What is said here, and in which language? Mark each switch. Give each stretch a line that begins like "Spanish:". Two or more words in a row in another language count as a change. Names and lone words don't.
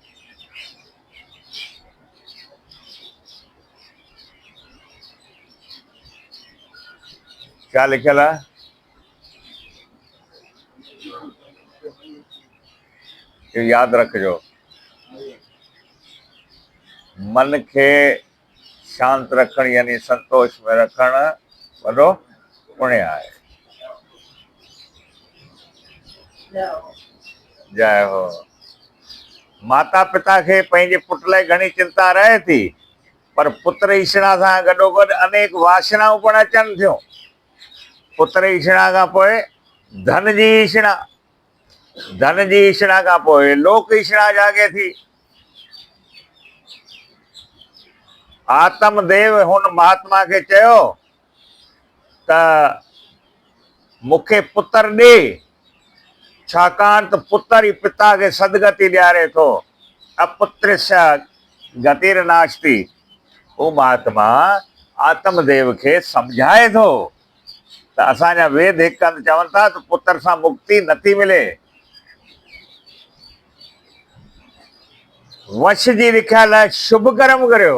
Sindhi: क्या लिखियल आहे? इहो यादि रखिजो, मन खे शांत रखण यानी संतोष में रखण वॾो पुण्य आहे। जय हो। माता पिता खे पंहिंजे पुट लाइ घणी चिंता रहे थी, पर पुत्र ईष्णा सां गॾोगॾु अनेक वासनाऊं पण अचनि थियूं। पुत्र ईष्णा खां पोइ धन जी ईष्णा, धन जी ईष्णा खां पोइ लोक ईष्णा जागे थी। आत्मदेव हुन महात्मा खे चयो त मूंखे पुत्र ॾे, छाकाणि त पुत्र ई पिता खे सदगति ॾियारे थो।
Sanskrit: अपुत्रस्य गतिर्नास्ति।
Sindhi: हू महात्मा आत्मदेव खे सम्झाए थो त असांजा वेद हिकु हंधि चवनि था त पुत्र सां मुक्ति नथी मिले। वश जी रिख्या लाइ शुभ कर्म करियो।